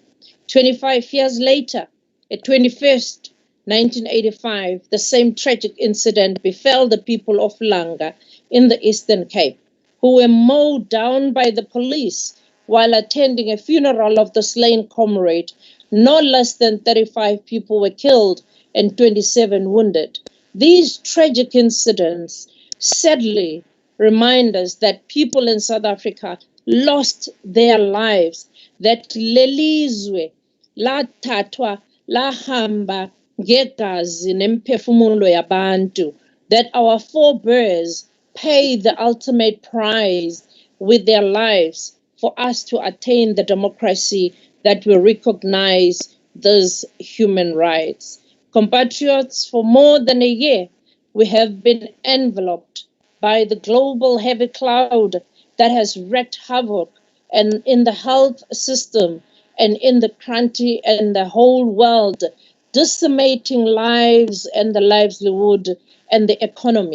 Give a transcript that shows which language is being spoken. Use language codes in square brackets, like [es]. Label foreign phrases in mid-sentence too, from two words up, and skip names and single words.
[en] 25 years later, at 21st, 1985, the same tragic incident befell the people of Langa in the Eastern Cape, who were mowed down by the police while attending a funeral of the slain comrade. No less than 35 people were killed and 27 wounded. These tragic incidents sadly remind us that people in South Africa lost their lives, that [zu] lelizwe lathathwa lahamba ngegazi nemphefumulo yabantu, [en] that our forebears paid the ultimate price with their lives for us to attain the democracy that will recognize those human rights. Compatriots, for more than a year, we have been enveloped by the global heavy cloud that has wreaked havoc and in the health system and in the country and the whole world, decimating lives and the livelihood and the economy.